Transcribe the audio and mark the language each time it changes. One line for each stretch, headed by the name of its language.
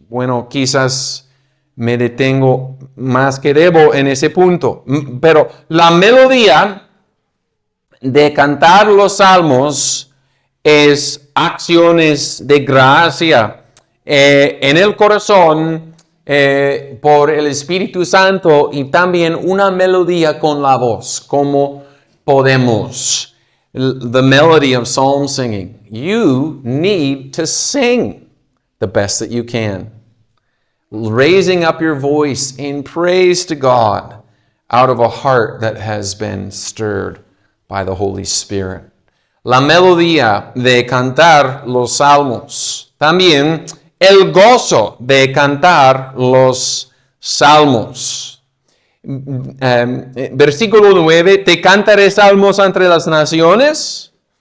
Spanish: Bueno, quizás me detengo más que debo en ese punto, pero la melodía de cantar los salmos es acciones de gracia en el corazón por el Espíritu Santo, y también una melodía con la voz, como podemos.
English: The melody of psalm singing. You need to sing the best that you can. Raising up your voice in praise to God out of a heart that has been stirred by the Holy Spirit.
Spanish: La melodía de cantar los salmos. También el gozo de cantar los salmos. Versículo 9, te cantaré salmos entre las naciones.